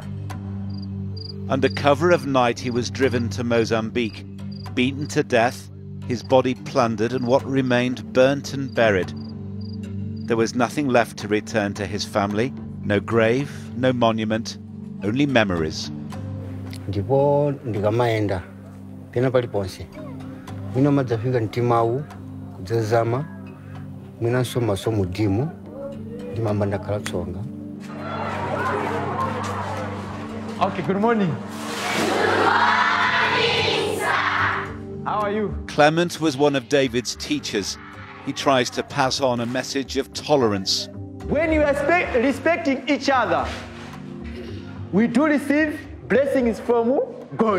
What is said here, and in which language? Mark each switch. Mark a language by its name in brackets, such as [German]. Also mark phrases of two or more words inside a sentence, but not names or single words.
[English] Under cover of night, he was driven to Mozambique, beaten to death, his body plundered and what remained burnt and buried. There was nothing left to return to his family, no grave, no monument, only memories. [Nyanja] Ndipo ndikamaenda pena paliponse mwina madzafika mtimawu kudzazama mwina nsomaso mudimu ndimamba ndakhala tsonga. [English] Okay, good morning. How are you? Clement was one of David's teachers. He tries to pass on a message of tolerance. When you are respecting each other, we do receive blessings from God.